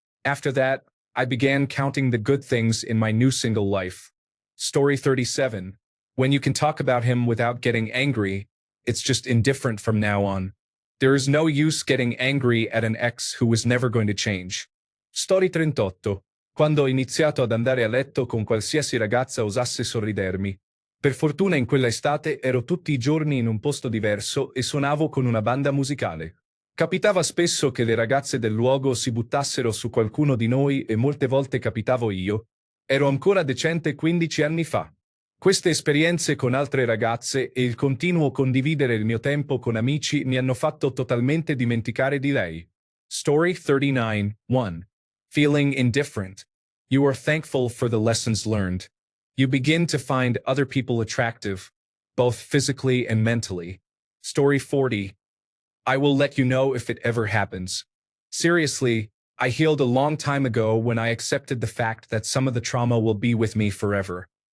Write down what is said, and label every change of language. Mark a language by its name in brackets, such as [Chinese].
[English] After that, I began counting the good things in my new single life. Story 37. When you can talk about him without getting angry, it's just indifferent from now on. There is no use getting angry at an ex who was never going to change. Story 38. [Italian] Quando ho iniziato ad andare a letto con qualsiasi ragazza osasse sorridermi. Per fortuna in quella estate ero tutti i giorni in un posto diverso e suonavo con una banda musicale. Capitava spesso che le ragazze del luogo si buttassero su qualcuno di noi e molte volte capitavo io. Ero ancora decente 15 anni fa. Queste esperienze con altre ragazze e il continuo condividere il mio tempo con amici mi hanno fatto totalmente dimenticare di lei. [English] Story 39. 1. Feeling indifferent. You are thankful for the lessons learned. You begin to find other people attractive, both physically and mentally. Story 40. I will let you know if it ever happens. Seriously, I healed a long time ago when I accepted the fact that some of the trauma will be with me forever.